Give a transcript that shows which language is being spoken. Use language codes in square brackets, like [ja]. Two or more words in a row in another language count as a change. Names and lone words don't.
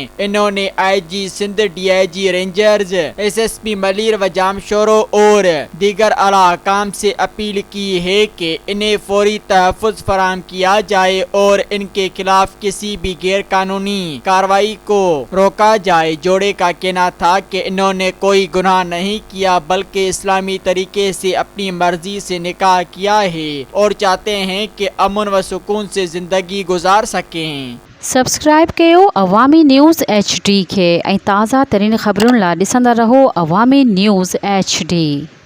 [ur] انہوں نے آئی جی سندھ، ڈی آئی جی رینجرز، ایس ایس پی ملیر و جامشورو اور دیگر اعلیٰ حکام سے اپیل کی ہے کہ انہیں فوری تحفظ فراہم کیا جائے اور ان کے خلاف کسی بھی غیر قانونی کارروائی کو روکا جائے۔ جوڑے کا کہنا تھا کہ انہوں نے کوئی گناہ نہیں کیا بلکہ اسلامی طریقے سے اپنی مرضی سے نکاح کیا ہے اور چاہتے ہیں کہ امن و سکون سے زندگی گزار سکیں۔ [sd] سبسکرائب کयो عوامی نیوز HD کے ऐं ताज़ा तरीन ख़बरुनि लाइ ॾिसंदा रहो अवामी न्यूज़ HD।